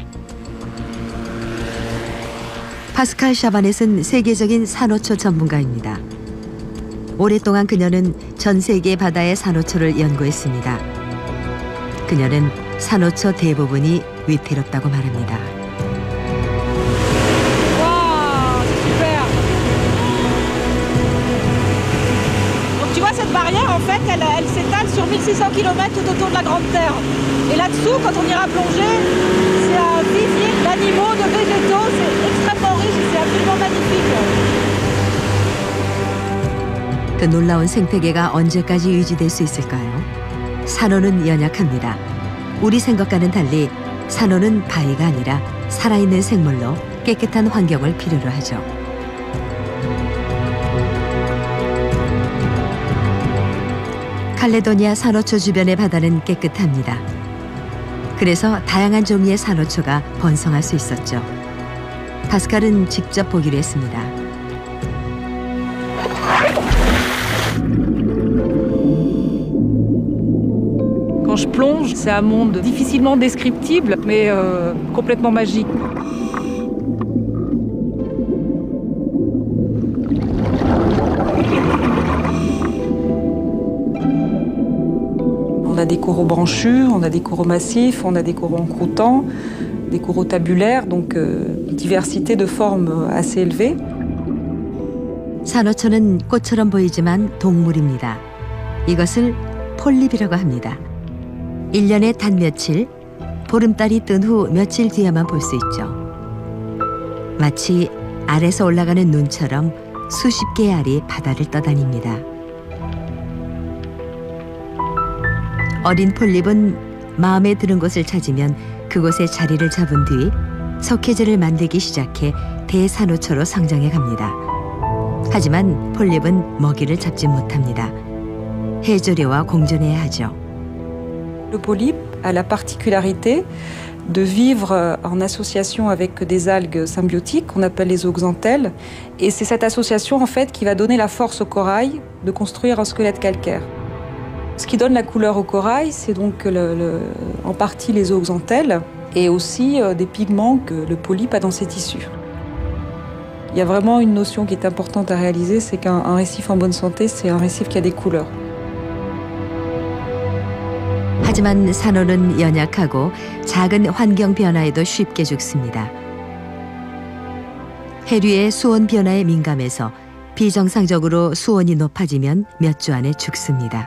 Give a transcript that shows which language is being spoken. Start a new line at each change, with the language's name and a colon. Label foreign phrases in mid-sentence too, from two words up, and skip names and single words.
Korean: 파스칼 샤바넷은 세계적인 산호초 전문가입니다. 오랫동안 그녀는 전 세계 바다의 산호초를 연구했습니다. 그녀는 산호초 대부분이 위태롭다고 말합니다.
French: Waouh, c'est super! barrière, en fait, elle s'étale sur 1600 km tout autour de la Grande Terre. Et là-dessous, quand on ira plonger, c'est un vivier d'animaux, de végétaux, c'est extrêmement riche et c'est absolument magnifique.
Korean: 그 놀라운 생태계가 언제까지 유지될 수 있을까요? 산호는 연약합니다. 우리 생각과는 달리 산호는 바위가 아니라 살아있는 생물로 깨끗한 환경을 필요로 하죠. 칼레도니아 산호초 주변의 바다는 깨끗합니다. 그래서 다양한 종류의 산호초가 번성할 수 있었죠. 파스칼은 직접 보기로 했습니다.
French: Quand je plonge, c'est un monde difficilement descriptible, mais complètement magique. On a des coraux branchus, on a des coraux massifs, on a des coraux encroûtants, des coraux tabulaires, donc diversité de formes assez élevée.
Korean: 산호초는 꽃처럼 보이지만 동물입니다. 이것을 폴립이라고 합니다. 1년에 단 며칠, 보름달이 뜬 후 며칠 뒤에만 볼 수 있죠. 마치 알에서 올라가는 눈처럼 수십 개의 알이 바다를 떠다닙니다. 어린 폴립은 마음에 드는 곳을 찾으면 그곳에 자리를 잡은 뒤 석회제를 만들기 시작해 대산호초로 성장해 갑니다. 하지만 폴립은 먹이를 잡지 못합니다. 해조류와 공존해야 하죠.
French: Le polype a la particularité de vivre en association avec des algues symbiotiques qu'on appelle les zooxanthelles. Et c'est cette association en fait qui va donner la force au corail de construire un squelette calcaire. Ce qui donne la couleur au corail, c'est donc en partie les zooxanthelles et aussi des pigments que le polype a dans ses tissus. Il y a vraiment une notion qui est importante à réaliser, c'est qu'un récif en bonne santé, c'est un récif qui a des couleurs.
Korean: 하지만 산호는 연약하고 작은 환경 변화에도 쉽게 죽습니다. 해류의 수온 변화에 민감해서 비정상적으로 수온이 높아지면 몇 주 안에 죽습니다.